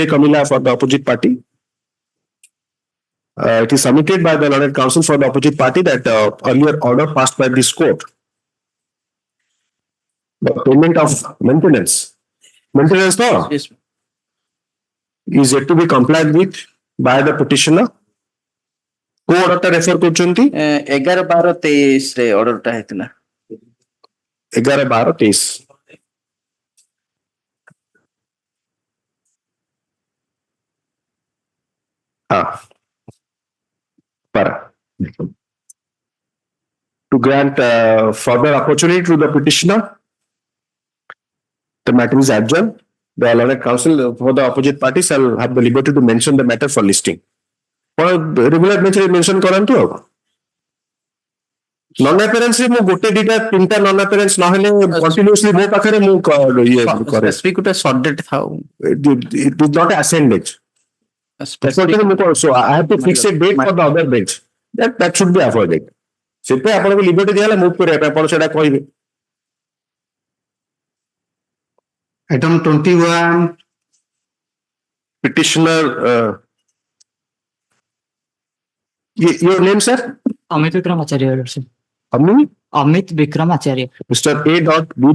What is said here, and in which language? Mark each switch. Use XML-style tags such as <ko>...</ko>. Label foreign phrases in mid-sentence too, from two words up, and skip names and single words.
<en>Kamila for the opposite party. It is submitted by the learned counsel for the opposite party that earlier order passed by this court. The payment of maintenance no, Yes. is yet to be complied with by the petitioner. Who order ta refer କରୁଛନ୍ତି</en> <or>11-12-23 ରେ order ଟା ହେଇଥିଲା.</or> <en>11-12-23 para to grant further opportunity to the petitioner. The matter is adjourned. The learned counsel for the opposite party shall have the liberty to mention the matter for listing. Regular nature mention</en> <or>କରନ୍ତୁ ଆଉ</or> <en>non appearance</en> <or>ରେ ମୁଁ ଗୋଟେ ଦିଟା ତିନିଟା</or> <en>non appearance</en> <or>ନହେଲେ continuously ମୋ ପାଖରେ ମୁଁ ଇଏ କରେ Specific ଗୋଟେ</or> <en>short date</en> <or>ଥାଉ.</or> <en>it is not assigned. So I have to fix a date for the other bench. That should be avoided.</en> <or>ସେଥିପାଇଁ ଆପଣଙ୍କୁ ଲିବର୍ଟି ଦିଆହେଲା ମୁଭ୍ କରିବା ପାଇଁ ଆପଣ ସେଟା କହିବେ.</or> <en>item 21, Petitioner, your name, sir? Amit Vikram Acharya, Lord, sir. Amit Vikram Acharya. Mr. A.B.</en>